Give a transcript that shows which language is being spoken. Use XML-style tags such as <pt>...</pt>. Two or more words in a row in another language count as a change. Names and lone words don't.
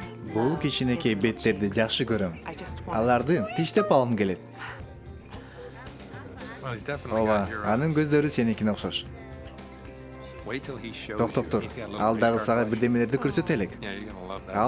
<ky>Бул кичинекей беттерди жакшы көрөм. Аларды тиштеп алгым келет.</ky> <en>Well, he's definitely</en> <ky>Ооба,</ky> <en>got your eye.</en> <ky>анын көздөрү сеникине окшош.</ky> <en>Wait till he shows</en> <ky>Токтоп</ky> <en>you.</en> <ky>тур.</ky> <en>He's got a little</en> <ky>Ал дагы</ky> <en>fish</en> <ky>сага</ky> <en>card</en> <ky>бирдемелерди көрсөтөлүк.</ky> <en>collection. Yeah, you're gonna love that.</en>